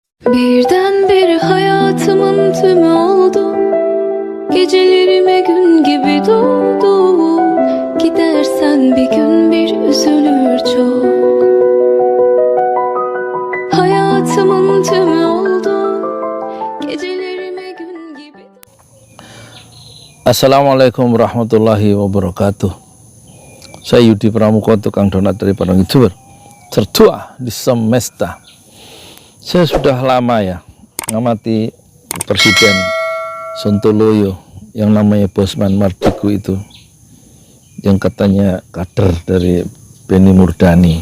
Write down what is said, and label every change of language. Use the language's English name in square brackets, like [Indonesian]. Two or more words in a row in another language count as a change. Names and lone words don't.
[Turkish] Birdenbire hayatımın tümü oldu. Gecelerime gün gibi doğdu. Gidersen bir gün bir üzülür çok. Hayatımın tümü oldu. Gecelerime gün gibi. [Arabic] السلام عليكم ورحمة الله وبركاته. [Indonesian] Saya Yudi Pramuko, tukang donat dari Padang YouTuber tertua di semesta. Saya sudah lama ya ngamati Presiden Sontoloyo yang namanya Bosman Mardigu itu, yang katanya kader dari Benny Murdani.